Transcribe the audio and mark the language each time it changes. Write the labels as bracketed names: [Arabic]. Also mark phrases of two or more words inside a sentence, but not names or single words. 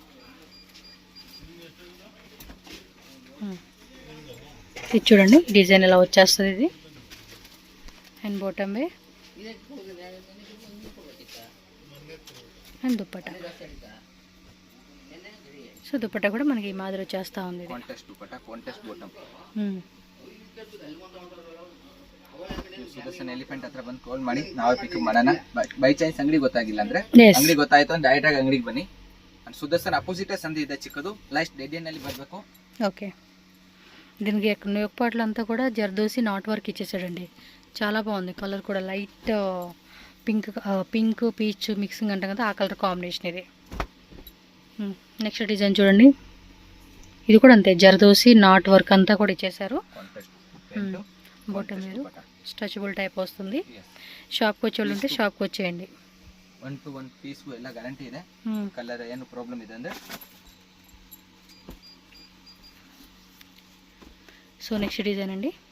[Telugu] ఇది చూడండి డిజైన్ ఎలా వచ్చేస్తుంది. ఇది [English] and bottom way and [Telugu] దుప్పట్టా. సో దుప్పట్టా కూడా మనకి ఈ మాదిరి వచ్చేస్తూ ఉంది. [Kannada] ಸುದರ್ಶನ್ ಎಲಿಫೆಂಟ್ ಹತ್ರ ಬಂದು ಕಾಲ್ ಮಾಡಿ ನಾವೇ ಪಿಕ್ ಮಾಡೋಣ. [English] by chance [Kannada] ಅಂಗಡಿ ಗೊತ್ತಾಗಿಲ್ಲ ಅಂದ್ರೆ, ಅಂಗಡಿ ಗೊತ್ತಾಯ್ತು ಅಂದ್ರೆ ಡೈರೆಕ್ಟ್ ಆಗಿ ಅಂಗಡಿಗೆ ಬನ್ನಿ. ಸುದರ್ಶನ್ ಅಪೋಸಿಟ್ ಸಂಧಿ ಇದೆ ಚಿಕ್ಕದು, [English] last dead end [Kannada] ಅಲ್ಲಿ ಬರಬೇಕು. [Telugu] ఓకే. దీనికి నెక్పాట్లు అంతా కూడా జర్దోసి [English] knot work [Telugu] ఇచ్చేసాడండి, చాలా బాగుంది. కలర్ కూడా [English] light pink peach mixing [Telugu] అంటాం కదా, ఆ [English] colour combination [Telugu] ఇది. [English] next design [Telugu] చూడండి, ఇది కూడా అంతే జర్దోసి [English] knot work [Telugu] అంతా కూడా ఇచ్చేసారు. బాటమ్ మీరు [English] stretchable type [Telugu] వస్తుంది. షాప్కి వచ్చే వాళ్ళు ఉంటే షాప్కి వచ్చేయండి. [Kannada] 1 to 1 ಪೀಸ್ ಎಲ್ಲ ಗ್ಯಾರಂಟಿ ಇದೆ. ಕಲರ್ ಏನು ಪ್ರಾಬ್ಲಮ್ ಇದೆ ಅಂದ್ರೆ. [English] so next design [Telugu] అండి,